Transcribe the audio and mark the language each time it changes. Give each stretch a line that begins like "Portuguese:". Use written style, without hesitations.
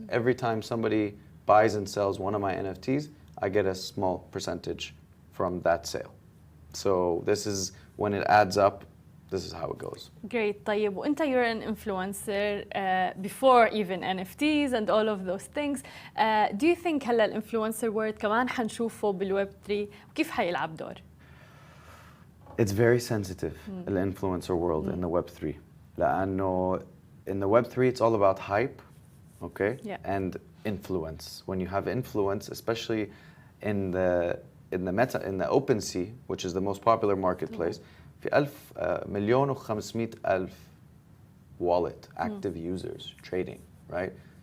English: Every time somebody buys and sells one of my NFTs, I get a small percentage from that sale. So this is when it adds up, this is how it goes. Great. طيب, وانت you're an influencer before even NFTs and all of those things.
Arabic: Do you think هلا الانفلونسر وورد كمان حنشوفه بالويب 3 وكيف حيلعب دور؟
English: It's very sensitive, the influencer world in the Web 3. لأنه in the Web 3 it's all about hype, okay? Yeah. And influence. When you have influence, especially in the OpenSea, which is the most popular marketplace, في 1,500,000 wallet active users trading, right?